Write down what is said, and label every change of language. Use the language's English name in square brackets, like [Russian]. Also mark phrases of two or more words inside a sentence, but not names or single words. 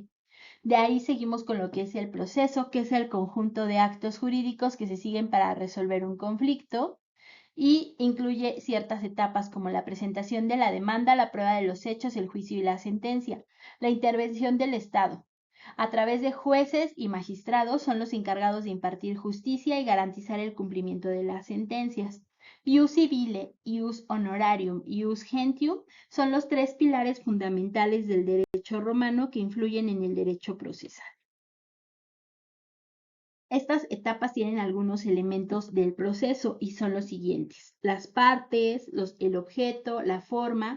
[Spanish] De ahí seguimos con lo que es el proceso, que es el conjunto de actos jurídicos que se siguen para resolver un conflicto y incluye ciertas etapas como la presentación de la demanda, la prueba de los hechos, el juicio y la sentencia. La intervención del Estado. A través de jueces y magistrados son los encargados de impartir justicia y garantizar el cumplimiento de las sentencias. [Latin] Ius civile, ius honorarium [Spanish] y [Latin] ius gentium [Spanish] son los 3 pilares fundamentales del derecho romano que influyen en el derecho procesal. Estas etapas tienen algunos elementos del proceso y son los siguientes: las partes, el objeto, la forma.